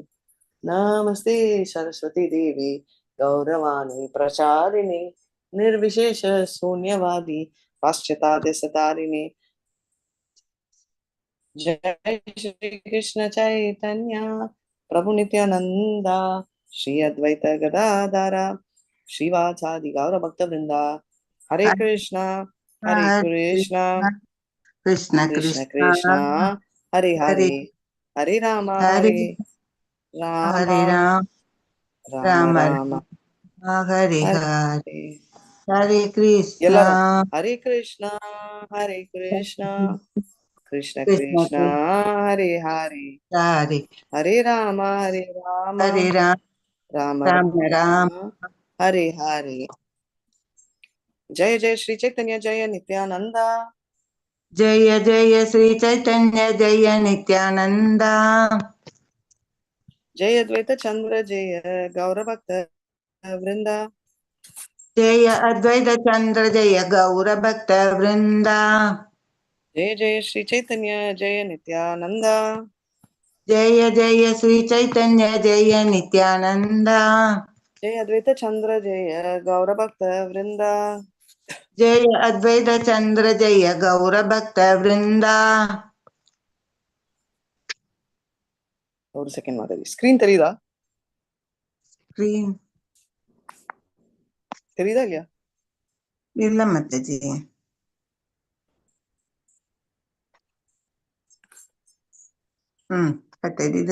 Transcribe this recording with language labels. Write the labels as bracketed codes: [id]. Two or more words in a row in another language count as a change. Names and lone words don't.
[sa] नमस्ते सरस्वती देवी गौरवाणी प्रचारिणे निर्विशेष शून्यवादी पाश्चात्य सतारिणे। जय श्री कृष्ण चैतन्य प्रभु नित्यानंदा श्री अद्वैत गदाधर श्रीवासादि गौर भक्त वृंदा। हरे कृष्णा कृष्ण कृष्ण कृष्ण हरे हरे हरे राम हरे राम राम राम हरे हरे हरे कृष्ण हरे कृष्णा कृष्ण कृष्ण कृष्ण हरे हरे हरे हरे राम राम राम राम हरे हरे। जय जय श्री चैतन्य जय नित्यानंदा। जय जय श्री चैतन्य जय नित्यानंद। जय अद्वैत चंद्र जय गौर भक्त वृंदा। जय अद्वैत चंद्र जय गौर भक्त वृंदा। जय जय श्री चैतन्य जय नित्यानंदा। जय जय श्री चैतन्य जय नित्यानंद। जय अद्वैत चंद्र जय गौर भक्त वृंदा। जय अद्वैत चंद्र जय गौर भक्त वृंदा। [ta] ஒரு செகண்ட் மாதிரி ஸ்கிரீன் தெரியுதா? ஸ்கிரீன் தெரியுதா இல்லையா? இல்ல மத்தஜி. தெரியுது.